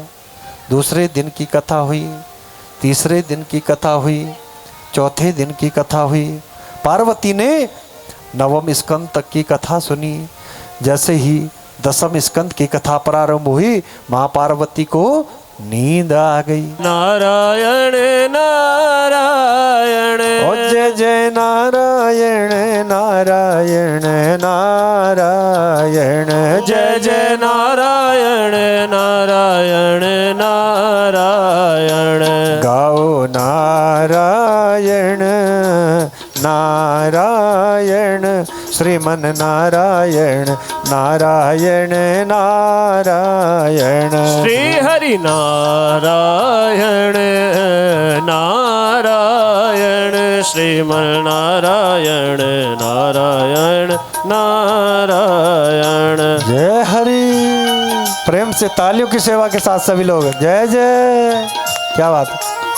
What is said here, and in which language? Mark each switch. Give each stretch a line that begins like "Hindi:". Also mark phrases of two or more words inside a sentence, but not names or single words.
Hindi: दूसरे दिन की कथा हुई, तीसरे दिन की कथा हुई, चौथे दिन की कथा हुई। पार्वती ने नवम स्कंद तक की कथा सुनी। जैसे ही 10वें स्कंद की कथा प्रारंभ हुई, मां पार्वती को नींद आ गई। नारायण नारायण, ओ जय जय नारायण नारायण नारायण, जय जय नारायण नारायण नारायण। गाओ नारायण नारायण, श्रीमन नारायण नारायण नारायण। श्री हरि नारायण नारायण, श्रीमन नारायण नारायण नारायण। जय हरि। प्रेम से तालियों की सेवा के साथ सभी लोग जय जय। क्या बात है।